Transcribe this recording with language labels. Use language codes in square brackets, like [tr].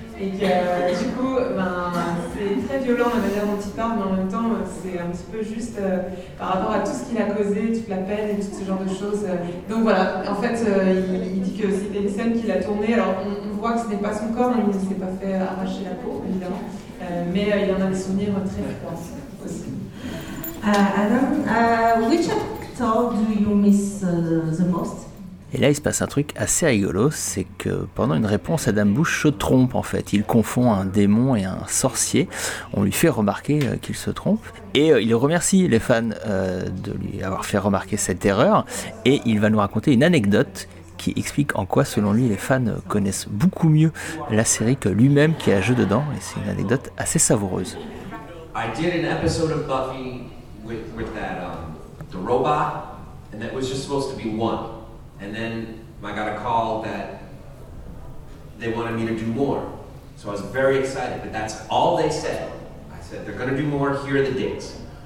[fr] Et que du coup, c'est très violent la manière dont il parle, mais en même temps, c'est un petit peu juste par rapport à tout ce qu'il a causé, toute la peine et tout ce genre de choses. Donc voilà, en fait, il dit que c'était une scène qu'il a tournée. Alors, on voit que ce n'est pas son corps, il ne s'est pas fait arracher la peau, évidemment, mais il en a des souvenirs très froids aussi. [en] Adam, which actor do you miss the most? [fr] Et là, il se passe un truc assez rigolo, c'est que pendant une réponse, Adam Bush se trompe en fait. Il confond un démon et un sorcier. On lui fait remarquer qu'il se trompe. Et il remercie les fans de lui avoir fait remarquer cette erreur. Et il va nous raconter une anecdote qui explique en quoi, selon lui, les fans connaissent beaucoup mieux la série que lui-même qui a joué dedans. Et c'est une anecdote assez savoureuse. [en] I did an episode of Buffy with that the robot, and that was just supposed to be one. And then I got a call that they wanted me to do more. So I was very excited, but that's all they said. I said, they're going to do more, here are the dates.